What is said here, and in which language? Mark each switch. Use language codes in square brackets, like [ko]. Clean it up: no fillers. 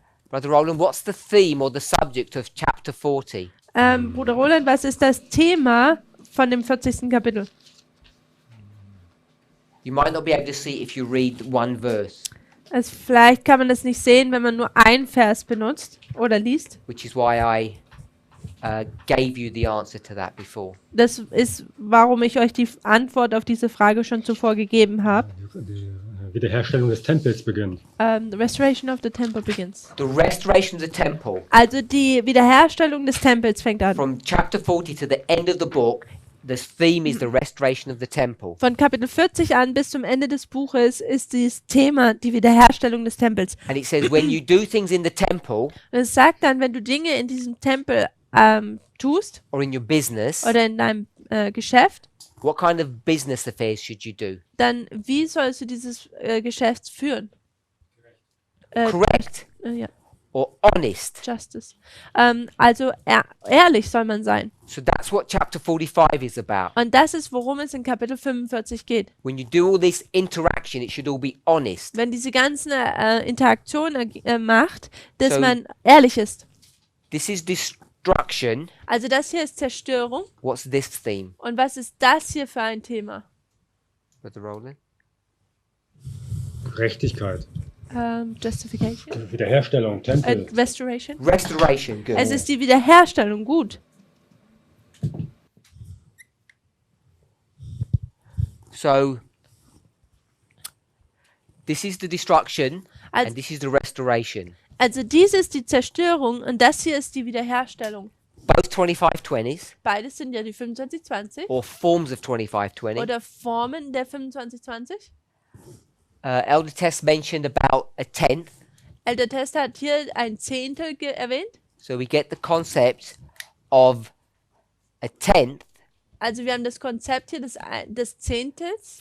[en] Brother Roland, what's the theme or the subject of chapter 40? [de] Bruder Roland, was ist das Thema von dem 40. Kapitel? [en] You might not be able to see if you read one verse, [de] Also vielleicht kann man das nicht sehen, wenn man nur einen Vers benutzt oder liest. [en] which is why I gave you the answer to that before. [de] Das ist, warum ich euch die Antwort auf diese Frage schon zuvor gegeben habe. Die Wiederherstellung des Tempels beginnt. [en] The restoration of the temple begins. The restoration of the temple, [de] Also die Wiederherstellung des Tempels fängt an. [en] from chapter 40 to the end of the book, the theme is the restoration of the temple. [de] Von Kapitel 40 an bis zum Ende des Buches ist dieses Thema die Wiederherstellung des Tempels. [en] And it says, when you do things in the temple [de] Und es sagt dann, wenn du Dinge in diesem Tempel tust [en] or in your business, [de] oder in deinem Geschäft, [en] what kind of business affairs should you do? [de] dann wie sollst du dieses Geschäft führen? [en] Correct [de] Ja, [en] or honest? Justice. [de] Also ehrlich soll man sein. [en] So that's what chapter 45 is about. [de] Und das ist, worum es in Kapitel 45 geht. [en] When you do all this interaction, it should all be honest. [de] Wenn diese ganzen Interaktion macht, dass [en] So- [de] man ehrlich ist. [en] This is destruction. [de] Also das hier ist Zerstörung. [en] What's this theme, [de] Und was ist das hier für ein Thema? [en] Brother Roland? [de] Gerechtigkeit. [en] Justification. [de] Wiederherstellung, Tempel. [en] Restoration. Restoration, good. [de] Es ist die Wiederherstellung, gut. [en] So, this is the destruction [de] Als- [en] and this is the restoration. [de] Also dies ist die Zerstörung und das hier ist die Wiederherstellung. [en] Both 2520s [de] Beides sind ja die 2520 [en] or forms of 2520. [de] oder Formen der 2520. [en] Elder Test mentioned about a tenth. [de] Elder Test hat hier ein Zehntel erwähnt. [en] So we get the concept of a tenth [de] Also wir haben das Konzept hier des Zehntels